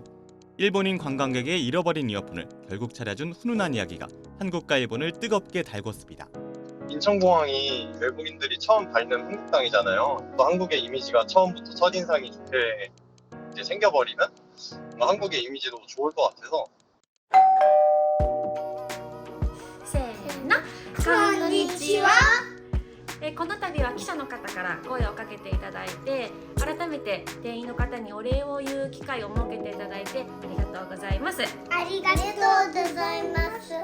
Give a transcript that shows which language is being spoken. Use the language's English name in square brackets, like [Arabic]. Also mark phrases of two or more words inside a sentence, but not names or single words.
[Korean] 일본인 관광객의 잃어버린 이어폰을 결국 찾아준 훈훈한 이야기가 한국과 일본을 뜨겁게 달궜습니다. 인천공항이 외국인들이 처음 밟는 한국 땅이잖아요. 또 한국의 이미지가 처음부터 첫인상이 좋게 이제 생겨버리면 한국의 이미지도 좋을 것 같아서 [Japanese] せーの、こんにちは。この度は記者の方から声をかけていただいて、改めて店員の方にお礼を言う機会を設けていただいてありがとうございます。ありがとうございます。